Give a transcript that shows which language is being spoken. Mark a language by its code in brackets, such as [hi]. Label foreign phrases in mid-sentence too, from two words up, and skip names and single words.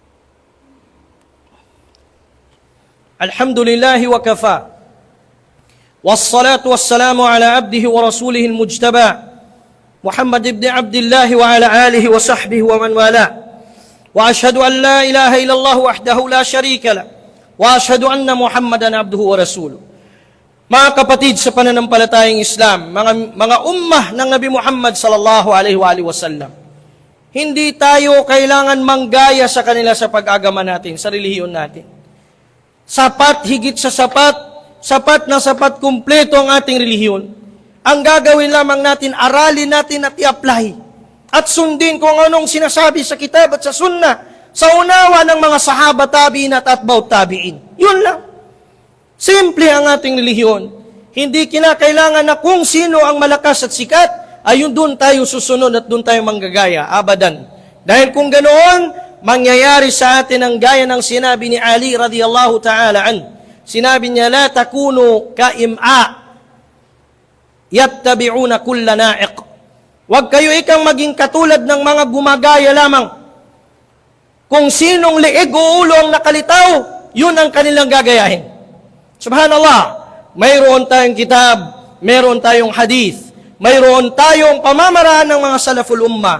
[ar] الحمد لله وكفى. والصلاة والسلام على عبده ورسوله المجتبى محمد بن عبد الله وعلى آله وصحبه ومن والاه وأشهد أن لا إله إلا الله وحده لا شريك له وأشهد أن محمدا عبده ورسوله. [tl] Mga kapatid sa pananampalatayang Islam, mga ummah ng Nabi Muhammad [ar] صلى الله عليه وسلم, [tl] hindi tayo kailangan manggaya sa kanila sa pag-agama natin, sa relihiyon natin. Sapat, higit sa sapat, sapat na sapat, kumpleto ang ating relihiyon. Ang gagawin lamang natin, aralin natin at i-apply. At sundin kung anong sinasabi sa kitab at sa sunnah, sa unawa ng mga sahaba, tabi'in at [ar] أتباع التابعين. [tl] Yun lang. Simple ang ating relihiyon. Hindi kinakailangan na kung sino ang malakas at sikat, ayun doon tayo susunod at doon tayo manggagaya. Abadan. Dahil kung ganoon, mangyayari sa atin ang gaya ng sinabi ni Ali [ar] رضي الله تعالى عن. [tl] Sinabi niya, [ar] لا تكونوا كإمعة يتبعون كل ناعق. [tl] Huwag kayo ikang maging katulad ng mga gumagaya lamang. Kung sinong liig o ulo ang nakalitaw, yun ang kanilang gagayahin. Subhanallah, mayroon tayong kitab, mayroon tayong hadith, mayroon tayong pamamaraan ng mga [ar] سلف الأمة.